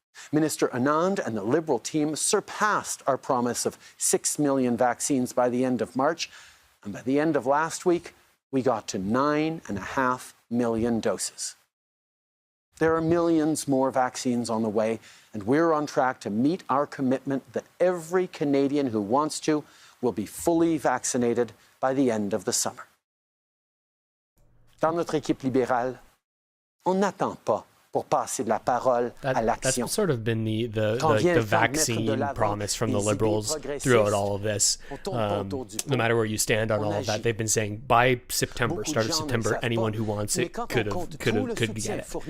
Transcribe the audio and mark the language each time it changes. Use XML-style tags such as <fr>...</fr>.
<en>Minister Anand and the Liberal team surpassed our promise of 6 million vaccines by the end of March, and by the end of last week, we got to 9.5 million doses. There are millions more vaccines on the way, and we're on track to meet our commitment that every Canadian who wants to will be fully vaccinated by the end of the summer.</en> <fr>Dans notre équipe libérale, on n'attend pas pour passer de la parole à l'action.</fr> <en>That's sort of been the vaccine promise from the Liberals throughout all of this. No matter where you stand on all of that, they've been saying by September, start of September, anyone who wants it could get it.</en>